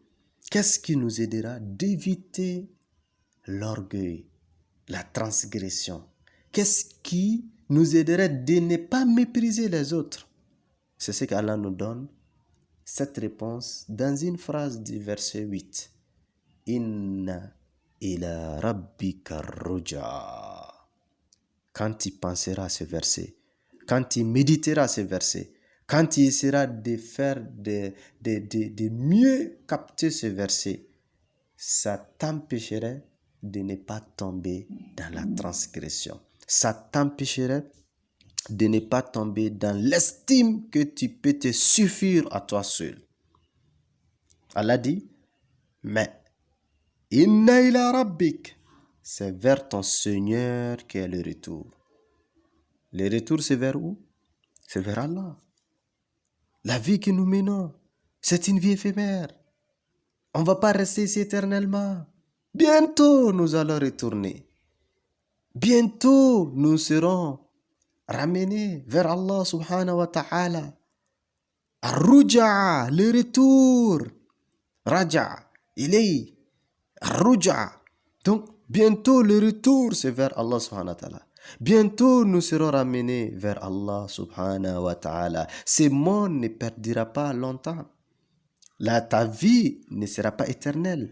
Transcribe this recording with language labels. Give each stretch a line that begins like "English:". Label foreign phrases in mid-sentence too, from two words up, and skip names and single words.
French: Qu'est-ce qui nous aidera d'éviter l'orgueil, la transgression? Qu'est-ce qui nous aiderait de ne pas mépriser les autres? C'est ce qu'Allah nous donne, cette réponse, dans une phrase du verset 8.
Arabic: إن إلى ربك الرجعى.
French: Quand tu penseras à ce verset, quand tu méditeras ce verset, quand tu essaieras de faire de mieux capter ce verset, ça t'empêcherait de ne pas tomber dans la transgression. Ça t'empêcherait de ne pas tomber dans l'estime que tu peux te suffire à toi seul. Allah dit, mais
Arabic: إن إلى ربك,
French: c'est vers ton Seigneur qu'est le retour. Le retour, c'est vers où? C'est vers Allah. La vie que nous menons, c'est une vie éphémère. On ne va pas rester ici éternellement. Bientôt, nous allons retourner. Bientôt, nous serons ramenés vers Allah
Arabic: سبحانه وتعالى.
French: Ar-Ruja, le retour.
Arabic: رجع إلي.
French: Ar-Ruja. Donc, bientôt, le retour, c'est vers Allah
Arabic: سبحانه وتعالى.
French: Bientôt, nous serons ramenés vers Allah
Arabic: سبحانه وتعالى.
French: Ce monde ne perdura pas longtemps. Là, ta vie ne sera pas éternelle.